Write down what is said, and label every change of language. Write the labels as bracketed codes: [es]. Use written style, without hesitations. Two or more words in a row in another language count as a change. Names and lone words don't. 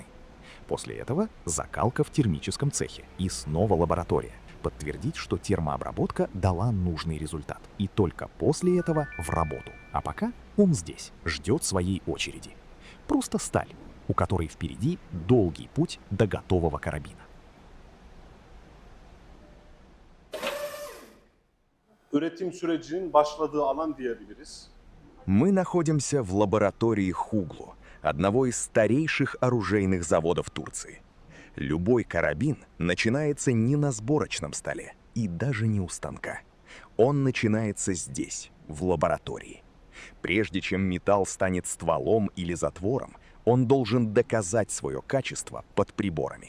[ru] После этого закалка в термическом цехе и снова лаборатория. Подтвердить, что термообработка дала нужный результат. И только после этого в работу. А пока он здесь, ждет своей очереди. Просто сталь, у которой впереди долгий путь до готового карабина. [tr] Üretim sürecinin başladığı alan diyebiliriz. [ru] Мы находимся в лаборатории Хуглу, одного из старейших оружейных заводов Турции. Любой карабин начинается не на сборочном столе и даже не у станка. Он начинается здесь, в лаборатории. Прежде чем металл станет стволом или затвором, он должен доказать свое качество под приборами.